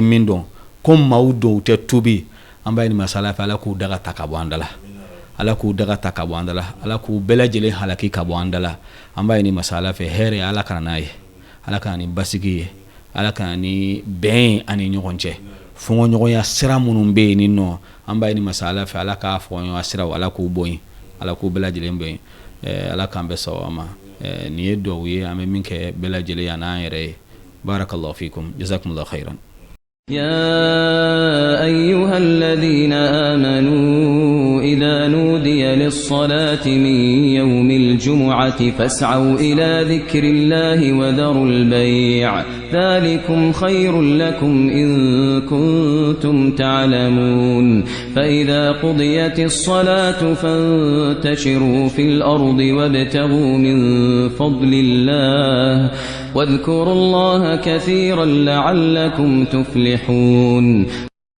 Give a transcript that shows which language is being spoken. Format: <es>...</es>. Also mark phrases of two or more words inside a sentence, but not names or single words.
<bm>min dɔn ko maaw don u tɛ tubi an b'a ɲini masala fɛ ala k'u daga ta ka bɔ an da la ala k'u daga ta ka bɔ an da la ala k'u bɛɛ lajɛlen halaki ka bɔ an da la an b'a ɲini masala fɛ hɛrɛ ala kana n'a ye ala kana ni basigi ye ala kana ni bɛn ani ɲɔgɔn cɛ fɔɲɔgɔnya sira minnu bɛ yen nɔ an b'a ɲini masala fɛ ala k'a fɔɲɔgɔnya siraw ala k'u bɔ yen ala k'u bɛɛ lajɛlen bɔ yen ala k'an bɛ sɔn a ma nin ye duwawu ye an bɛ min kɛ bɛɛ lajɛlen ye n'an yɛrɛ ye</bm> <ar>بارك الله فيكم جزاكم الله خيرا يا أيها الذين آمنوا إذا نودي للصلاة من يوم الجمعة فاسعوا إلى ذكر الله وذروا البيع ذلكم خير لكم إن كنتم تعلمون فإذا قضيت الصلاة فانتشروا في الأرض وابتغوا من فضل الله واذكروا الله كثيرا لعلكم تفلحون</ar>